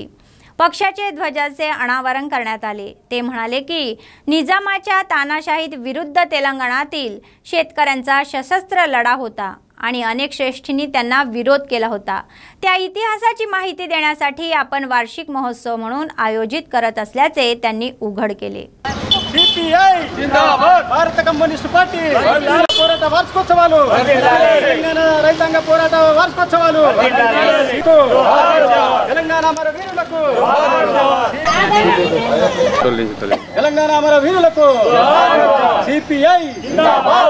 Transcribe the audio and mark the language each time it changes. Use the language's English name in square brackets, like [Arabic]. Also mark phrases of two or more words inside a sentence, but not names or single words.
[Marathi] पक्षाचे ध्वजाचे अनावरण करण्यात आले. ते म्हणाले की निजामाच्या तानाशाहीत विरुद्ध तेलंगणातील शेतकऱ्यांचा सशस्त्र लढा होता आणि अनेक श्रेष्ठींनी त्यांना विरोध केला होता. त्या इतिहासाची माहिती देण्यासाठी आपण वार्षिक महोत्सव म्हणून आयोजित करत असल्याचे त्यांनी उघड केले. CPI जिंदाबाद. [Telugu] భారత కమ్యూనిస్ట్ పార్టీ పోరాట వార్షికోత్సవాలు, తెలంగాణ రైతాంగ పోరాట వార్షికోత్సవాలు, తెలంగాణ అమర వీరులకు, తెలంగాణ అమర వీరులకు CPI जिंदाबाद.